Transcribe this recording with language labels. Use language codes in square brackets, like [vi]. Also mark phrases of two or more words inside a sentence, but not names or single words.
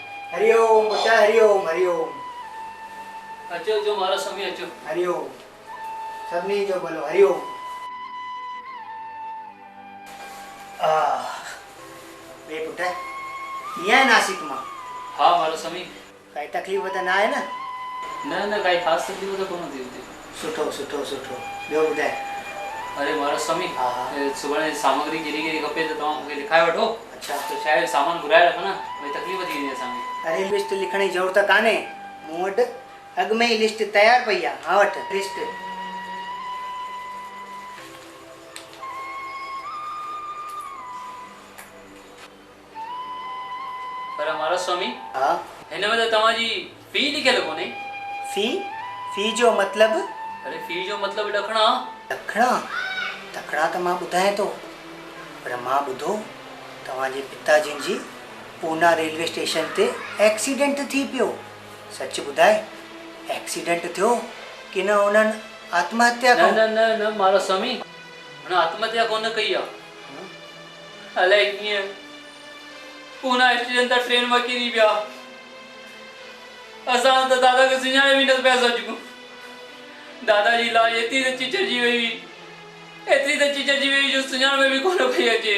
[sd] हरिओम पुटा हरिओम हरिओम अचो जो मारा स्वामी अचो। हरिओम सभिनी जो भलो हरिओम। वे पुट कीअं आहे नासिक मां? हाँ मारा स्वामी। काई तकलीफ़ त न आहे न? न काई ख़ासि तकलीफ़ तो कोन थी हुते। सुठो सुठो सुठो। ॿियो ॿुधाए? अरे मारा स्वामी हा। सुभाणे सामग्री कहिड़ी कहिड़ी खपे त तव्हां मूंखे लिखाए वठो। अच्छा तो शायदि सामान घुराए रखो न, भई तकलीफ़ थी वेंदी असांखे। अरे लिस्ट लिखण जी ज़रूरत कान्हे, मूं वटि अॻु में ई लिस्ट तयारु पई आहे। हा वटि लिस्ट। पर मारा स्वामी हा हिन में त तव्हांजी फी लिखियल कोन्हे। फी? फी जो मतिलबु? अरे फी जो मतिलबु ॾखणा। ॾखणा? ॾखणा त मां ॿुधायां थो, पर मां ॿुधो तव्हांजे पिताजी जी पूना रेलवे स्टेशन ते एक्सीडेंट थी पियो। सच ॿुधाए, एक्सीडेंट थियो की न उन्हनि आत्महत्या न कई? न न न मारा स्वामी हुन आत्महत्या कोन कई आहे। अलाए कीअं पूना स्टेशन तां ट्रेन मां किरी पिया। असां त दादा खे सुञाणे बि न पिया सघूं। दादा जी लाश एतिरी त चिचरजी वई हुई, एतिरी त चिचरजी वई जो सुञाण में बि कोन पई अचे।